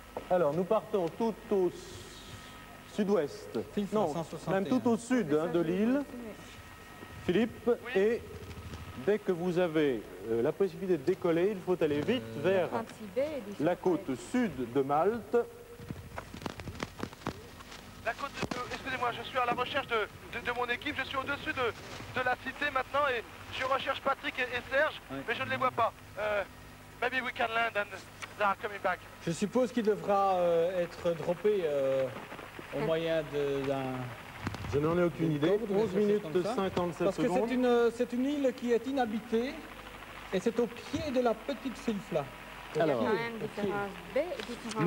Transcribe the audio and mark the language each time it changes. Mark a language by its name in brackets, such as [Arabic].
[French] Alors, nous partons tout au sud-ouest, non, même tout au sud de l'île, Philippe, et dès que vous avez la possibilité de décoller, il faut aller vite vers la côte sud de Malte. La côte excusez-moi, je suis à la recherche de mon équipe, je suis au-dessus de la cité maintenant et je recherche Patrick et Serge, mais je ne les vois pas. [English] Maybe we can land and they are coming back. [French] Je suppose qu'il devra être droppé au moyen d'un... Je n'en ai aucune idée. 11 minutes 57 secondes. Parce que c'est une île qui est inhabitée et c'est au pied de la petite Filfla. Il y a Alors, quand même différence B et différence